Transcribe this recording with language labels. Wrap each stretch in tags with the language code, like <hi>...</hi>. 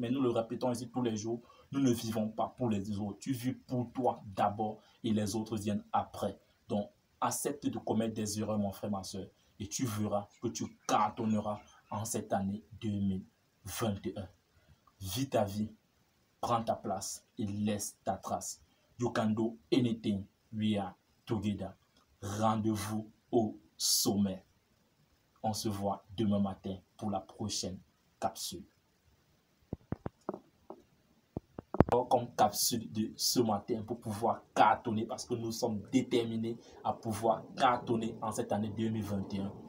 <fr>Mais nous le répétons ici tous les jours, nous ne vivons pas pour les autres. Tu vis pour toi d'abord et les autres viennent après. Donc, accepte de commettre des erreurs, mon frère, ma soeur, et tu verras que tu cartonneras en cette année 2021. Vis ta vie, prends ta place et laisse ta trace.</fr> <en>You can do anything, we are together.</en> <fr>Rendez-vous au sommet. On se voit demain matin pour la prochaine capsule. Comme capsule de ce matin pour pouvoir cartonner, parce que nous sommes déterminés à pouvoir cartonner en cette année 2021.</fr>